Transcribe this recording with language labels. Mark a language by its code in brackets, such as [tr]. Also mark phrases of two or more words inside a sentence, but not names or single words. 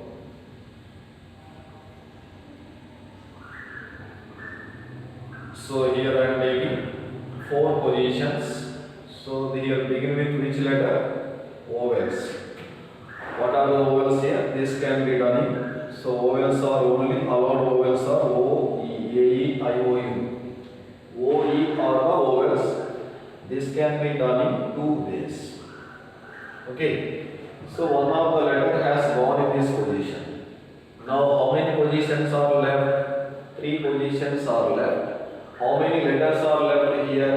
[en] So here I am taking 4 positions. So here begin with which letter? Vowels. What are the vowels here? This can be done in. So vowels are only allowed vowels are O, E, A, E, I, O, U. O, E are the vowels. This can be done in two ways. Okay. So one of the letter has gone in this position. Now how many positions are left? 3 positions are left. How many letters are left here?